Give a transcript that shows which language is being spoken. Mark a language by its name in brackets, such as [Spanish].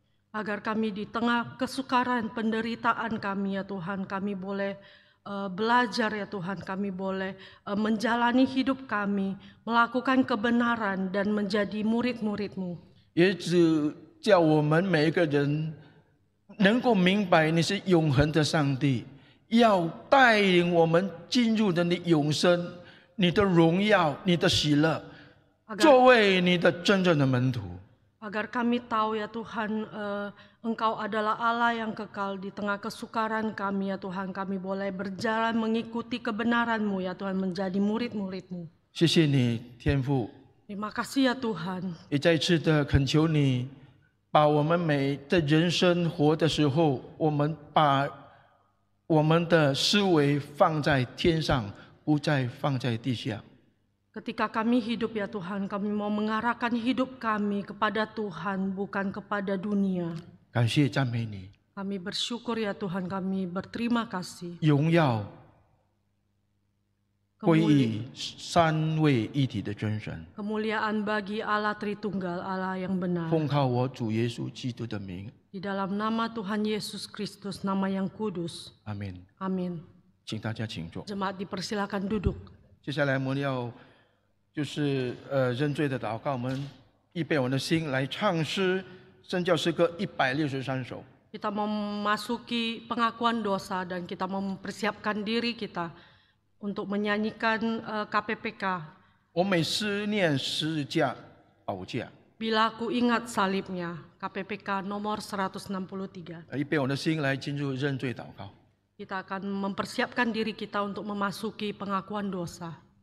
[Indonesian] Agar kami di tengah kesukaran, penderitaan kami ya Tuhan, kami boleh belajar ya Tuhan, kami boleh menjalani hidup kami, melakukan kebenaran dan menjadi murid-murid-Mu. [Chinese] 也只叫我们每一个人能够明白你是永恒的上帝，要带领我们进入的你永生、你的荣耀、你的喜乐，作为你的真正的门徒。 [Indonesian] Agar kami tahu ya Tuhan, Engkau adalah Allah yang kekal di tengah kesukaran kami ya Tuhan. Kami boleh berjalan mengikuti kebenaran-Mu ya Tuhan, menjadi murid-murid-Mu. [Chinese] 谢谢你，天父。 [Indonesian] Terima kasih ya Tuhan. [Chinese] 也再次的恳求你，把我们每的人生活的时候，我们把我们的思维放在天上，不再放在地下。 [Indonesian] Ketika kami hidup ya Tuhan, kami mau mengarahkan hidup kami kepada Tuhan, bukan kepada dunia. [Chinese] 感谢赞美你， [Indonesian] Kami bersyukur ya Tuhan, kami berterima kasih. [Chinese] 荣耀归于三位一体的真神。 [Indonesian] Kemuliaan bagi Allah Tritunggal, Allah yang benar. [Chinese] 奉靠我主耶稣基督的名， [Indonesian] Di dalam nama Tuhan Yesus Kristus, nama yang kudus. [Chinese] 阿门。 [Indonesian] Amin. [Chinese] 请大家请坐。 [Indonesian] Jemaat dipersilakan duduk. [Chinese] 接下来我们要就是认罪的祷告，我们预备我们的心来唱诗圣教诗歌163首。 [Indonesian] Kita memasuki pengakuan dosa dan kita mempersiapkan diri kita untuk menyanyikan KPPK. [Chinese] 我每思念十字架宝架， [Indonesian] Bila aku ingat salibnya, KPPK nomor 163. [Chinese] 预备我的心来进入认罪祷告。 [Indonesian] Kita akan mempersiapkan diri kita untuk memasuki pengakuan dosa.